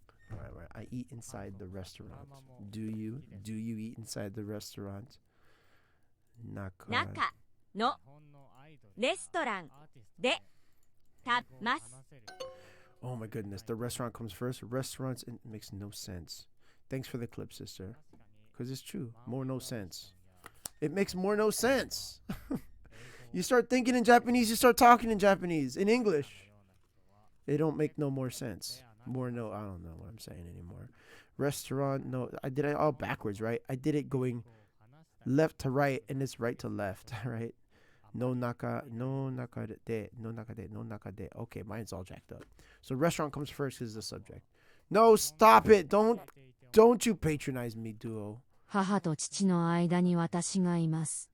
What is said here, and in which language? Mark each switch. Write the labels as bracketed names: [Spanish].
[English] Right. I eat inside the restaurant. Do you eat inside the restaurant? [Japanese] 中のレストランで食べます。 [English] Oh my goodness, the restaurant comes first. Restaurants, it makes no sense. Thanks for the clip, sister. Because it's true. More no sense. It makes more no sense. You start thinking in Japanese, you start talking in Japanese, in English. It don't make no more sense. More no, I don't know what I'm saying anymore. Restaurant, no, I did it all backwards, right? I did it going left to right, and it's right to left, right? [Japanese] No naka de. [English] Okay, mine's all jacked up. So restaurant comes first is the subject. No, stop it. Don't you patronize me, Duo. [Japanese] 母と父の間に私がいます。